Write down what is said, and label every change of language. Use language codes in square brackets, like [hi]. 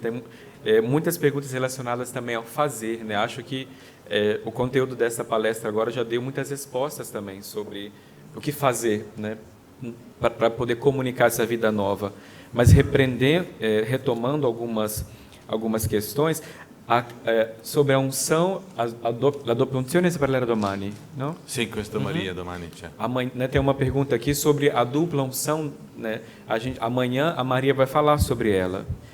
[pt] Tem muitas perguntas relacionadas também ao fazer, né? Acho que o conteúdo dessa palestra agora já deu muitas respostas também sobre o que fazer, né, para poder comunicar essa vida nova. Mas retomando algumas questões. Sobre a unção, [it] a doppia unzione si parlerà domani, no? Sì, questo Maria domani c'è. [pt] Amanhã, né, tem uma pergunta aqui sobre a dupla unção, né? Amanhã a Maria vai falar sobre ela.